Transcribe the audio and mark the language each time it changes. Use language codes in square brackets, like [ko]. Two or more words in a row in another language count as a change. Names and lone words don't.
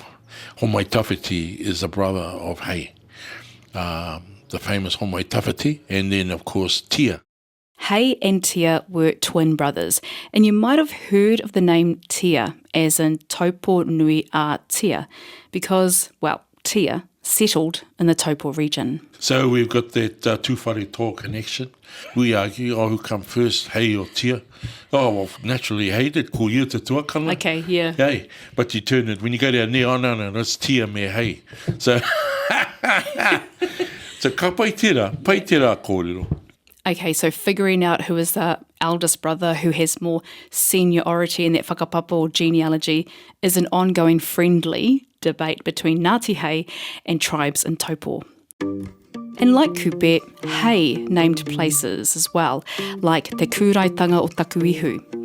[en] Homai Tawhiti is a brother of Hei, the famous Homai Tawhiti, and then of course Tia. Hei and Tia were twin brothers, and you might have heard of the name Tia, as in Taupo Nui a Tia, because, well, Tia settled in the Taupo region. So we've got that [mi] tūwhare tō [en] connection. We argue, who come first, Hei or Tia? Oh, well, naturally, Hei did call you [mi] te tuakana. [en] Okay, yeah. Hey, but you turn it, when you go down there, no, it's Tia me Hei. [mi] So, so ka pai tira kōrero. [en] Okay, so figuring out who is the eldest brother who has more seniority in that whakapapa or genealogy is an ongoing friendly debate between Ngāti Hei and tribes in Taupo. And like Kupe, Hei named places as well, like Te Kūraitanga o Takuihu.